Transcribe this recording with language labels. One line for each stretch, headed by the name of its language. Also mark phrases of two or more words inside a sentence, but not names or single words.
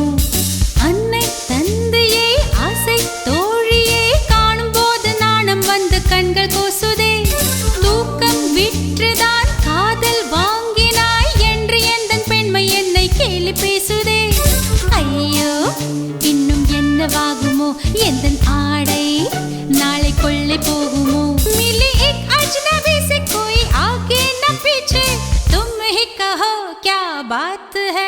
Tamil: அன்னை தந்தையை ஆசை தோழியை காணும் போது நாணம் வந்து கண்கள் கூசுதே. தூக்கம் விற்றுதான் காதல் வாங்கினாய் என்று எந்தன் பெண்மை என்னை கேலி பேசுதே. ஐயோ இன்னும் என்னவாகுமோ எந்தன் ஆடை நாளை கொள்ளை போகுமோ?
Hindi: मिली एक अजनबी से कोई आगे न पीछे, तुम ही कहो क्या बात है?